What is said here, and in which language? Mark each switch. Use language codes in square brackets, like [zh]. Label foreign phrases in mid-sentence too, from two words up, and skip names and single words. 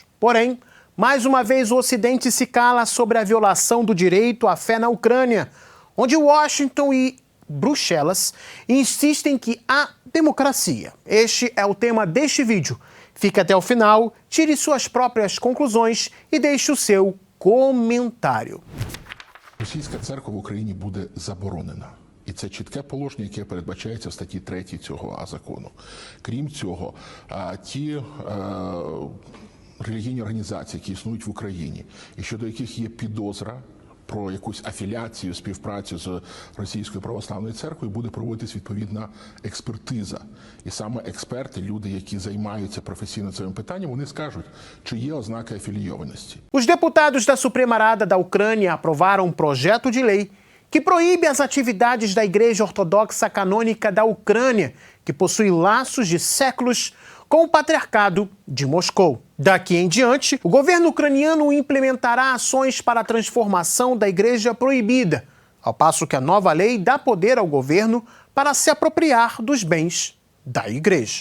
[pt] Porém, mais uma vez o Ocidente se cala sobre a violação do direito à fé na Ucrânia, onde Washington e Bruxelas insistem que há democracia. Este é o tema deste vídeo. Fique até o final, tire suas próprias conclusões і deixe o seu comentário. [uk] Російська церква в Україні буде заборонена. І це чітке положення, яке передбачається в статті 3 цього закону. Крім цього, ті релігійні організації, які існують в Україні, і щодо яких є підозра про якусь афіляцію, співпрацю з Російською православною церквою, буде проводитись відповідна експертиза. І саме експерти, люди, які займаються професійно цим питанням, вони скажуть, чи є ознаки афілійованості. [pt] Os deputados da Suprema Rada da Ucrânia aprovaram um projeto de lei que proíbe as atividades da Igreja Ortodoxa Canônica da Ucrânia, que possui laços de séculos com o Patriarcado de Moscou. Daqui em diante, o governo ucraniano implementará ações para a transformação da Igreja proibida, ao passo que a nova lei dá poder ao governo para se apropriar dos bens da Igreja.